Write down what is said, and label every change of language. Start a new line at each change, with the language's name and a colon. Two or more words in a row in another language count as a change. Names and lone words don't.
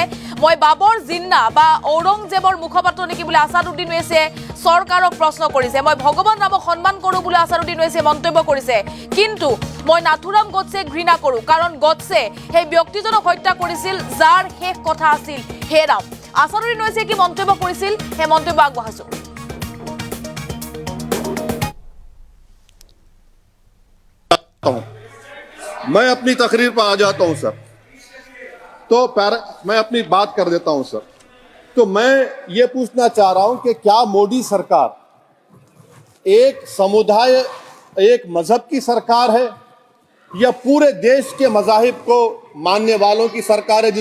Assamese: মই বাবৰ জিন্না বা ঔৰংজেবৰ মুখপাত্ৰ নেকি বুলি আছাদুদ্দিন ওৱেইছে চৰকাৰক প্ৰশ্ন কৰিছে। মই ভগৱান ৰামক সন্মান কৰোঁ বুলি আছাদুদ্দিন ওৱেইছে মন্তব্য কৰিছে। কিন্তু মই নাথুৰাম গডছেক ঘৃণা কৰোঁ, কাৰণ গডছে সেই ব্যক্তিজনক হত্যা কৰিছিল যাৰ শেষ কথা আছিল হে ৰাম। আছাদুদ্দিন ওৱেইছে কি মন্তব্য কৰিছিল সেই মন্তব্য আগবঢ়াইছো।
Hindi: मैं अपनी तकरीर पर आ जाता हूं सर, तो मैं अपनी बात कर देता हूं सर। तो मैं ये पूछना चाह रहा हूं कि क्या मोदी सरकार एक समुदाय एक मजहब की सरकार है या पूरे देश के मजाहिब को मानने वालों की सरकार है?